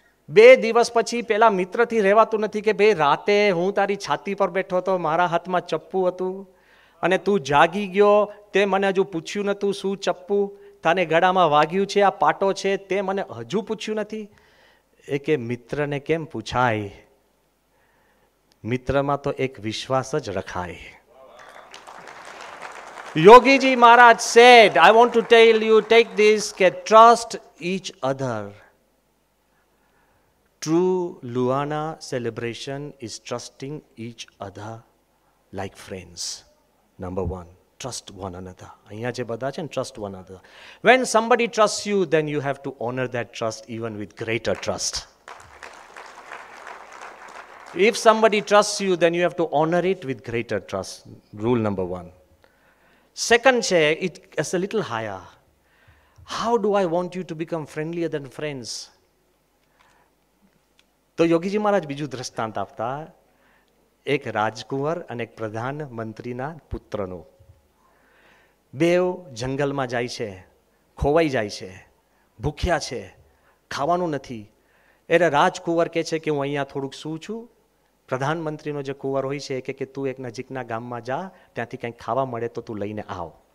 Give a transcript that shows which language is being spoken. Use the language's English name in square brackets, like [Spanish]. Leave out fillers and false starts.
[Gujarati] 2 દિવસ પછી પેલા મિત્રથી રહેવાતું નથી કે ભાઈ રાતે હું તારી છાતી પર બેઠો હતો, મારા હાથમાં ચપ્પુ હતું અને તું જાગી ગયો, તે મને હજુ પૂછ્યું નહોતું શું ચપ્પુ તને ગળામાં વાગ્યું છે, આ પાટો છે, તે મને હજુ પૂછ્યું નથી. એ કે મિત્રને કેમ પૂછાય, મિત્રમાં તો એક વિશ્વાસ જ રખાય. [English] Yogiji Maharaj said, I want to tell you, take this, કે trust each other. True Lohana celebration is trusting each other like friends. Number 1, trust one another. [Gujarati] અહીંયા જે બધા છે ને, [English] trust one another. When somebody trusts you, then you have to honor that trust even with greater trust. If somebody trusts you, then you have to honor it with greater trust. Rule number 1. Second છે, it's a little higher. How do I want you to become friendlier than friends? [Gujarati] તો યોગીજી મહારાજ બીજું દ્રષ્ટાંત આપતા, એક રાજકુંવર અને એક પ્રધાનમંત્રીના પુત્રનું. બેવ જંગલમાં જાય છે, ખોવાઈ જાય છે, ભૂખ્યા છે, ખાવાનું નથી. એટલે રાજકુંવર કહે છે કે હું અહીંયા થોડુંક સૂઉં છું. પ્રધાનમંત્રીનો જે કુંવર હોય છે કે તું એક નજીકના ગામમાં જા, ત્યાંથી કંઈક ખાવા મળે તો તું લઈને આવ.